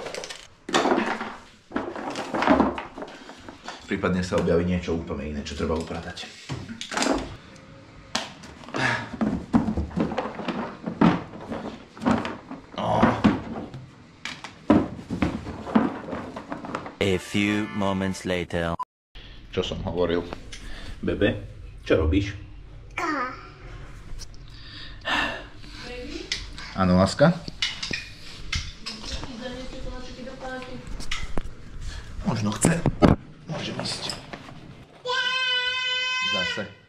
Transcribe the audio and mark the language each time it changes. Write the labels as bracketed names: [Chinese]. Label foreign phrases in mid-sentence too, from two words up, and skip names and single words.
[Slovak] Prípadne sa objaví niečo úplne iné, čo treba upratať. [English] A few moments later. [Slovak] Čo som hovoril? Bebe, čo robíš? Áno, Láska? Možno chce. Môžem ísť. Zase.